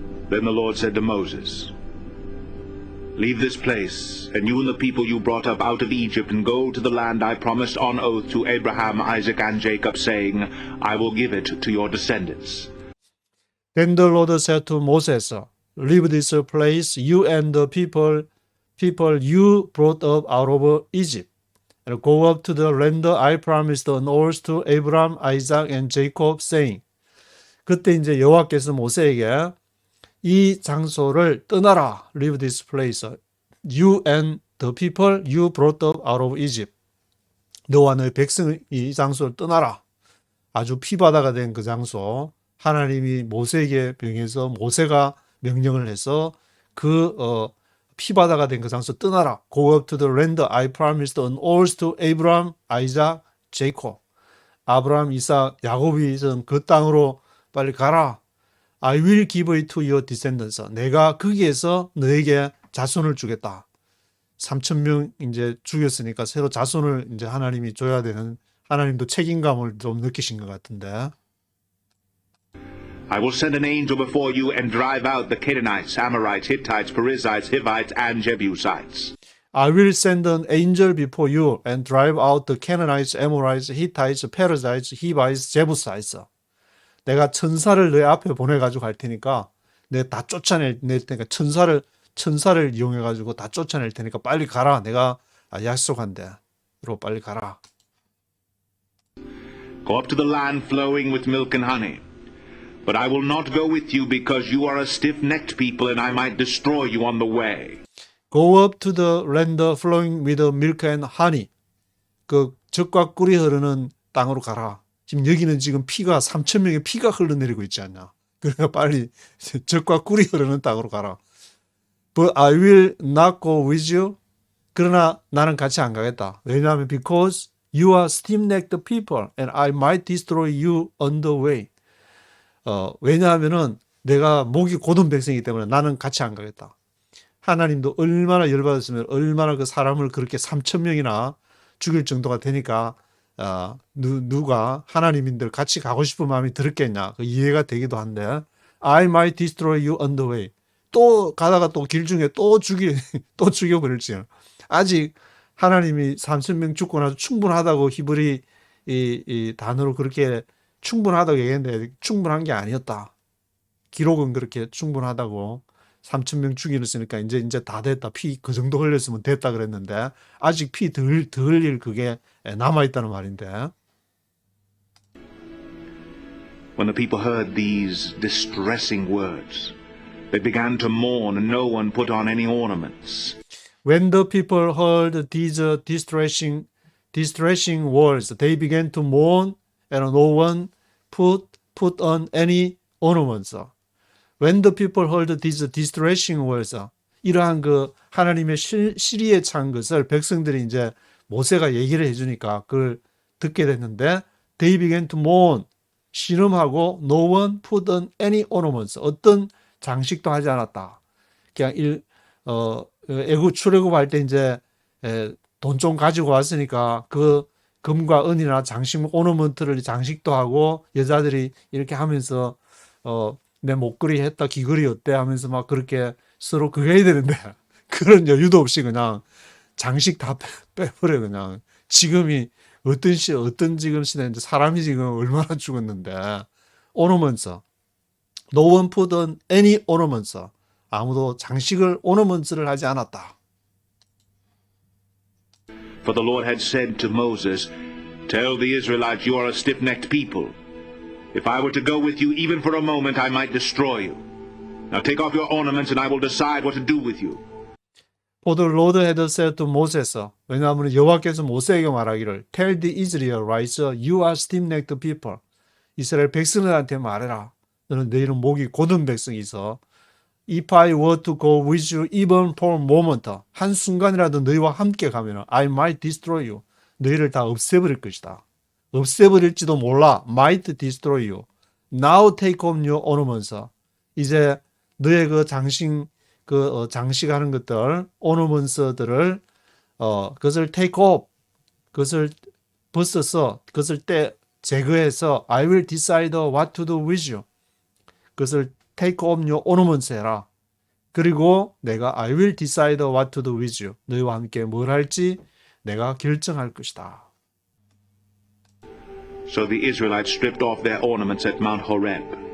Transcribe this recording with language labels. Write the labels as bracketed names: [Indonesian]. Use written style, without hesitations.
[English] Then the Lord said to Moses, Leave this place, and you and the people you brought up out of Egypt, and go to the land I promised on oath to Abraham, Isaac, and Jacob, saying, I will give it to your descendants. Then the Lord said to Moses, Leave this place, you and the people you brought up out of Egypt, and go up to the land I promised on oath to Abraham, Isaac, and Jacob, saying. [Korean] 그때 이제 여호와께서 모세에게 이 장소를 떠나라. [English] Leave this place. You and the people you brought up out of Egypt. [Korean] 너와 너의 백성이 이 장소를 떠나라. 아주 피바다가 된 그 장소. 하나님이 모세에게 명해서 모세가 명령을 해서 그 피바다가 된 그 장소 떠나라. [English] Go up to the land I promised on oath to Abraham, Isaac, Jacob. [Korean] 아브라함, 이삭, 야곱이 있은 그 땅으로 빨리 가라. [English] I will give it to your descendants. [Korean] 내가 거기에서 너에게 자손을 주겠다. 3,000명 이제 죽였으니까 새로 자손을 이제 하나님이 줘야 되는, 하나님도 책임감을 좀 느끼신 것 같은데. [English] I will send an angel before you and drive out the Canaanites, Amorites, Hittites, Perizzites, Hivites, and Jebusites. I will send an angel before you and drive out the Canaanites, Amorites, Hittites, Perizzites, Hivites, Jebusites. [Korean] 내가 천사를 내 앞에 보내가지고 갈 테니까 내가 다 쫓아낼 테니까 천사를 이용해가지고 다 쫓아낼 테니까 빨리 가라. 내가 약속한대. 그리고 빨리 가라. [English] Go up to the land flowing with milk and honey. But I will not go with you because you are a stiff-necked people and I might destroy you on the way. Go up to the land flowing with milk and honey. [Korean] 그 젖과 꿀이 흐르는 땅으로 가라. 지금 여기는 지금 3,000명의 피가 흘러내리고 있지 않냐. 그러니까 빨리 젖과 꿀이 흐르는 땅으로 가라. [English] But I will not go with you. [Korean] 그러나 나는 같이 안 가겠다. 왜냐하면 [English] because you are stiff-necked people and I might destroy you on the way. [Korean] 왜냐하면은 내가 목이 고든 백성이기 때문에 나는 같이 안 가겠다. 하나님도 얼마나 열받았으면 얼마나 그 사람을 그렇게 3,000명이나 죽일 정도가 되니까 누가 하나님인들 같이 가고 싶은 마음이 들었겠냐. 그 이해가 되기도 한데 [English] I might destroy you on the way. [Korean] 또 가다가 또 길 중에 또 죽여버릴지. 아직 하나님이 3,000명 죽고 나서 충분하다고 히브리 이 단어로 그렇게 충분하다고 얘기했는데 충분한 게 아니었다. 기록은 그렇게 충분하다고 3,000명 죽이었으니까 이제 다 됐다. 피 그 정도 흘렸으면 됐다 그랬는데 아직 피 더 흘릴 그게 남아있다는 말인데. [English] When the people heard these distressing words, they began to mourn and no one put on any ornaments. When the people heard these distressing words, they began to mourn and no one put on any ornaments. When the people heard these distressing words, [Korean] 이러한 그 하나님의 시리에 찬 것을 백성들이 이제 모세가 얘기를 해주니까 그걸 듣게 됐는데, [English] they began to mourn, [Korean] 신음하고 [English] no one put on any ornaments, [Korean] 어떤 장식도 하지 않았다. 그냥 애굽 출애굽할 때 이제 돈 좀 가지고 왔으니까 그 금과 은이나 장식, 오너먼트를 장식도 하고 여자들이 이렇게 하면서 내 목걸이 했다, 귀걸이 어때 하면서 막 그렇게 서로 그거 해야 되는데 그런 여유도 없이 그냥 장식 다 빼버려. 그냥 지금이 어떤 지금 시대인데 사람이 지금 얼마나 죽었는데. 오너먼트, [English] no one put on any ornaments, [Korean] 아무도 장식을 오너먼트를 하지 않았다. [English] For the Lord had said to Moses, Tell the Israelites you are a stiff-necked people. If I were to go with you even for a moment, I might destroy you. Now take off your ornaments and I will decide what to do with you. For the Lord had said to Moses, [Korean] 왜냐하면 여호와께서 모세에게 말하기를 [English] Tell the Israelites you are stiff-necked people. [Korean] 이스라엘 백성들한테 말해라. 너희는 목이 곧은 백성이서 [English] If I were to go with you even for a moment, [Korean] 한순간이라도 너희와 함께 가면 [English] I might destroy you. [Korean] 너희를 다 없애버릴 것이다. 없애버릴지도 몰라. [English] might destroy you. Now take off your ornaments. [Korean] 이제 너의 그 장식하는 것들, ornaments들을 그것을 [English] take off, [Korean] 그것을 벗어서 그것을 제거해서 [English] I will decide what to do with you. [Korean] 그것을 [English] take off your ornaments [Korean] 해라. 그리고 내가 [English] I will decide what to do with you. [Korean] 너희와 함께 뭘 할지 내가 결정할 것이다. [English] So the Israelites stripped off their ornaments at Mount Horeb.